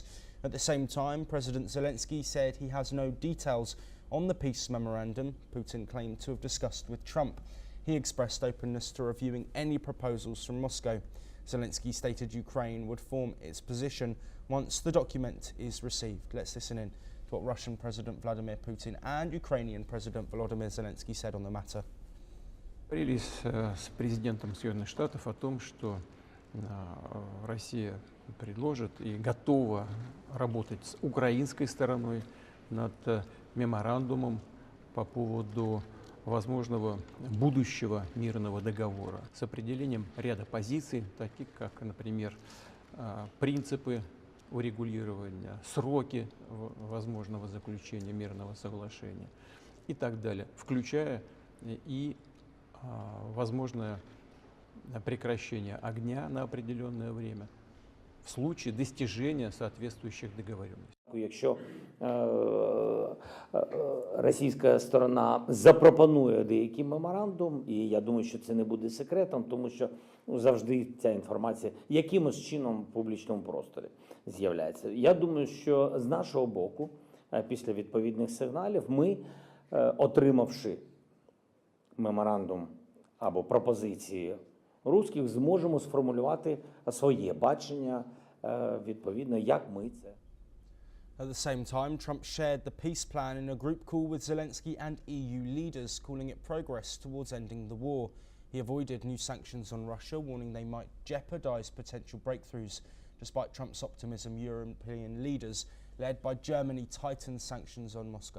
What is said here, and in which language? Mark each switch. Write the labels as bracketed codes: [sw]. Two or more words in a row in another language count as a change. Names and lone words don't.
[en] At the same time, President Zelensky said he has no details on the peace memorandum Putin claimed to have discussed with Trump. He expressed openness to reviewing any proposals from Moscow. Zelensky stated Ukraine would form its position once the document is received. Let's listen in to what Russian President Vladimir Putin and Ukrainian President Volodymyr Zelensky said on the matter. [ru] Договорились с президентом Соединенных Штатов о том, что Россия предложит и готова работать с украинской стороной над меморандумом по поводу возможного будущего мирного договора с определением ряда позиций, таких как, например, принципы урегулирования, сроки возможного заключения мирного соглашения и так далее, включая и возможное прекращение огня на определенное время в случае достижения соответствующих договоренностей. [uk] Якщо російська сторона запропонує деякий меморандум, і я думаю, що це не буде секретом, тому що завжди ця інформація якимось чином в публічному просторі з'являється. Я думаю, що з нашого боку, після відповідних сигналів, ми, отримавши меморандум або пропозиції русських, зможемо сформулювати своє бачення, відповідно, як ми це. [en] At the same time, Trump shared the peace plan in a group call with Zelensky and EU leaders, calling it progress towards ending the war. He avoided new sanctions on Russia, warning they might jeopardise potential breakthroughs. Despite Trump's optimism, European leaders, led by Germany, tightened sanctions on Moscow.